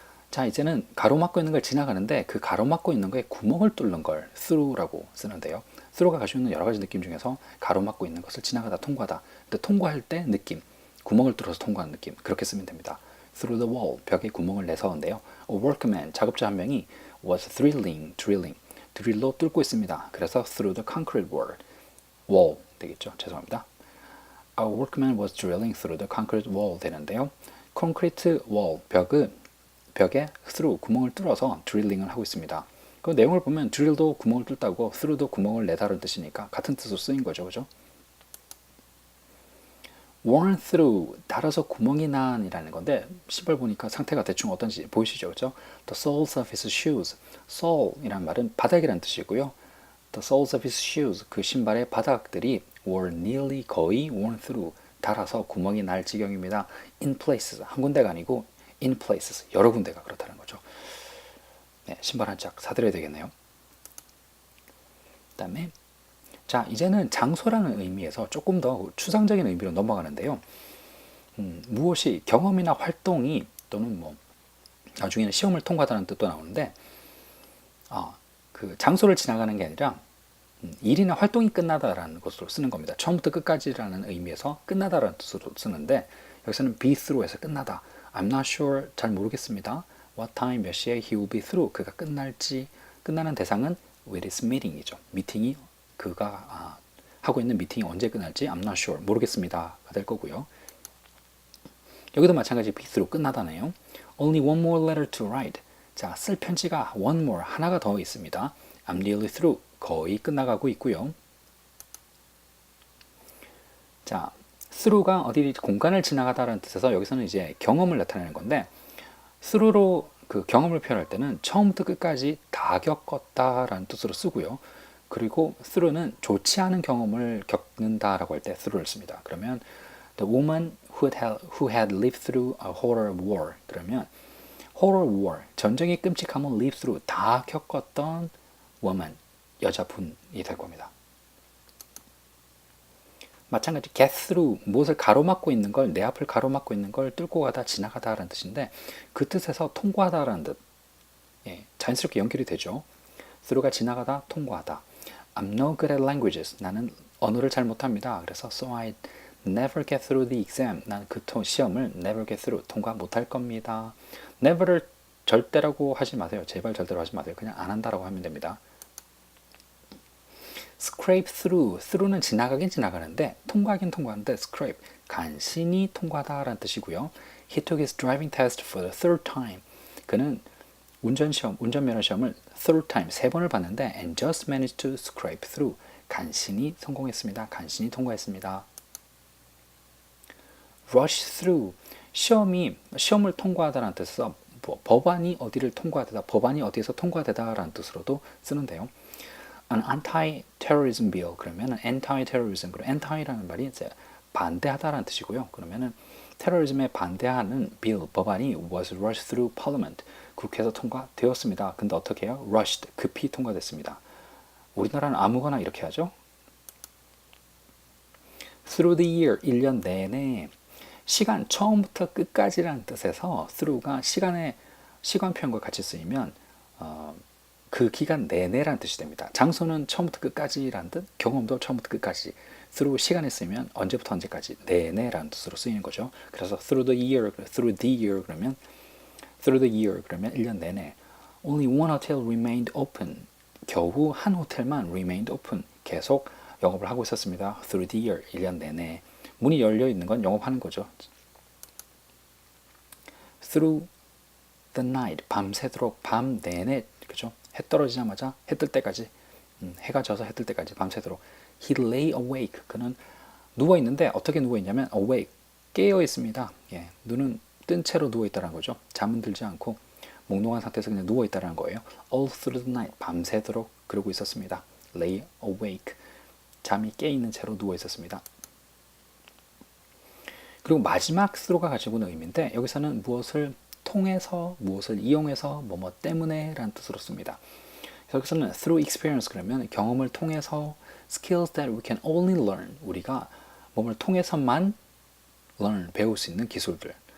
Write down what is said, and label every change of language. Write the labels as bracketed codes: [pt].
[ko] 자, 이제는 가로막고 있는 걸 지나가는데 그 가로막고 있는 거에 구멍을 뚫는 걸 through라고 쓰는데요. through가 가지고 있는 여러 가지 느낌 중에서 가로막고 있는 것을 지나가다 통과하다. 근데 통과할 때 느낌, 구멍을 뚫어서 통과하는 느낌, 그렇게 쓰면 됩니다. [en] through the wall, [ko] 벽에 구멍을 내서인데요. [en] A workman, [ko] 작업자 한 명이 [en] was drilling, [ko] 드릴로 뚫고 있습니다. 그래서 [en] through the concrete wall [ko] 되겠죠. 죄송합니다. [en] A workman was drilling through the concrete wall 되는데요. [ko] 콘크리트 wall, 벽에 through 구멍을 뚫어서 드릴링을 하고 있습니다. 그 내용을 보면 drill도 구멍을 뚫다고 through도 구멍을 내다라는 뜻이니까 같은 뜻으로 쓰인 거죠, 그죠? [en] worn through, [ko] 달아서 구멍이 난이라는 건데 신발 보니까 상태가 대충 어떤지 보이시죠, 그죠? [en] The soles of his shoes, [ko] sole이란 말은 바닥이란 뜻이고요. [en] The soles of his shoes, [ko] 그 신발의 바닥들이 [en] were nearly [ko] 거의 [en] worn through, [ko] 달아서 구멍이 날 지경입니다. [en] In places, [ko] 한 군데가 아니고 in places, 여러 군데가 그렇다는 거죠. 네, 신발 한 짝 사드려야 되겠네요. 그 다음에 자, 이제는 장소라는 의미에서 조금 더 추상적인 의미로 넘어가는데요. 무엇이 경험이나 활동이 또는 뭐 나중에는 시험을 통과하다는 뜻도 나오는데 그 장소를 지나가는 게 아니라 일이나 활동이 끝나다라는 것으로 쓰는 겁니다. 처음부터 끝까지라는 의미에서 끝나다라는 뜻으로 쓰는데 여기서는 be through에서 끝나다. [en] I'm not sure, [ko] 잘 모르겠습니다. [en] What time, [ko] 몇 시에 [en] he will be through, [ko] 그가 끝나는 대상은 [en] with his meeting이죠. [ko] 미팅이 그가 하고 있는 미팅이 언제 끝날지 [en] I'm not sure, [ko] 모르겠습니다가 될 거고요. 여기도 마찬가지 be through 끝나다네요. [en] Only one more letter to write. [ko] 자, 쓸 편지가 one more, 하나가 더 있습니다. [en] I'm nearly through, [ko] 거의 끝나가고 있고요. 자, through가 어디 공간을 지나가다라는 뜻에서 여기서는 이제 경험을 나타내는 건데 through로 그 경험을 표현할 때는 처음부터 끝까지 다 겪었다라는 뜻으로 쓰고요. 그리고 through는 좋지 않은 경험을 겪는다라고 할 때 through를 씁니다. [en] 그러면 the woman who had lived through a horror war, 그러면 horror war, [ko] 전쟁의 끔찍함을 [en] live through, [ko] 다 겪었던 [en] woman, [ko] 여자분이 될 겁니다. 마찬가지 get through, 무엇을 가로막고 있는 걸, 내 앞을 가로막고 있는 걸 뚫고 가다, 지나가다 라는 뜻인데 그 뜻에서 통과하다 라는 뜻, 자연스럽게 연결이 되죠. through가 지나가다, 통과하다. [en] I'm no good at languages, [ko] 나는 언어를 잘 못합니다. 그래서 [en] so I never get through the exam, [ko] 나는 그 시험을 [en] never get through, [ko] 통과 못할 겁니다. never를 절대라고 하지 마세요. 제발 절대로 하지 마세요. 그냥 안 한다라고 하면 됩니다. scrape through는 지나가긴 지나가는데 통과하긴 통과하는데 scrape, 간신히 통과하다라는 뜻이고요. [en] He took his driving test for the third time. [ko] 그는 운전면허 시험을 [en] third time, [ko] 3번을 봤는데 [en] and just managed to scrape through, [ko] 간신히 성공했습니다. 간신히 통과했습니다. rush through, 시험을 통과하다라는 뜻에서 법안이 어디를 통과하다, 법안이 어디에서 통과되다라는 뜻으로도 쓰는데요. [en] an anti-terrorism bill, [ko] 그러면 anti-terrorism, 그리고 anti라는 말이 이제 반대하다라는 뜻이고요. 그러면은 테러리즘에 반대하는 bill, 법안이 [en] was rushed through parliament, [ko] 국회에서 통과되었습니다. 근데 어떻게 해요? rushed, 급히 통과됐습니다. 우리나라는 아무거나 이렇게 하죠. [en] through the year, [ko] 1년 내내, 시간, 처음부터 끝까지라는 뜻에서 through가 시간 표현과 같이 쓰이면 그 기간 내내라는 뜻이 됩니다. 장소는 처음부터 끝까지라는 뜻, 경험도 처음부터 끝까지. through 시간에 쓰면 언제부터 언제까지, 내내라는 뜻으로 쓰이는 거죠. 그래서 [en] through the year [ko] 그러면 through the year 그러면 1년 내내. [en] Only one hotel remained open. [ko] 겨우 한 호텔만 [en] remained open. [ko] 계속 영업을 하고 있었습니다. [en] through the year, [ko] 1년 내내. 문이 열려 있는 건 영업하는 거죠. [en] through the night, [ko] 밤새도록, 밤 내내, 그죠? 해 떨어지자마자 해 뜰 때까지, 해가 져서 해 뜰 때까지 밤새도록. [en] He lay awake. [ko] 그는 누워 있는데 어떻게 누워 있냐면 awake, 깨어 있습니다. 예, 눈은 뜬 채로 누워 있다는 거죠. 잠은 들지 않고 몽롱한 상태에서 그냥 누워 있다는 거예요. [en] All through the night, [ko] 밤새도록 그러고 있었습니다. [en] Lay awake, [ko] 잠이 깨 있는 채로 누워 있었습니다. 그리고 마지막 through가 가지고 있는 의미인데 여기서는 무엇을 통해서, 무엇을 이용해서, 뭐뭐 때문에 라는 뜻으로 씁니다. 여기서는 [en] through experience, [ko] 그러면 경험을 통해서, [en] skills that we can only learn, [ko] 우리가 몸을 통해서만 learn, 배울 수 있는 기술들,